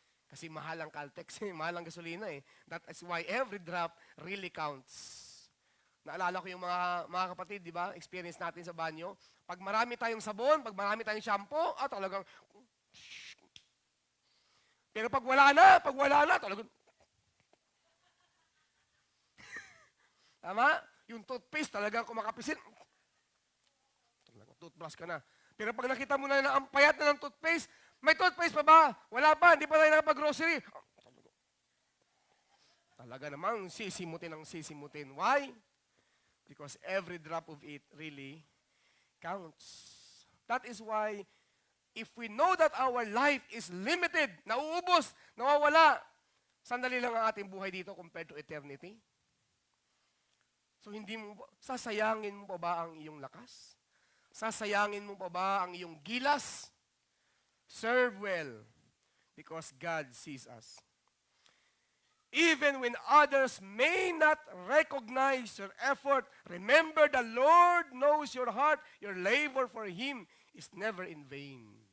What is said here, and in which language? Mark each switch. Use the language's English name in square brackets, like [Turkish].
[Filipino] Kasi mahal ang Caltex, mahal ang gasolina eh. [English] That is why every drop really counts. [Filipino] Naalala ko yung mga kapatid, di ba? Experience natin sa banyo. Pag marami tayong sabon, pag marami tayong shampoo, talagang... Pero pag wala na, talagang... Tama? Yung toothpaste, talagang kumakapisin. Talagang toothbrush ka na. Pero pag nakita mo na ang payat na ng toothpaste, may toothpaste pa ba? Wala pa, hindi pa tayo nakapag-grocery. Talaga namang sisimutin. Why? [English] Because every drop of it really counts. That is why, if we know that our life is limited, [Filipino] nauubos, nawawala, sandali lang ang ating buhay dito [English] compared to eternity. [Filipino] So sasayangin mo pa ba ang iyong lakas? Sasayangin mo pa ba ang iyong gilas? [English] Serve well, because God sees us. Even when others may not recognize your effort, remember the Lord knows your heart. Your labor for Him is never in vain.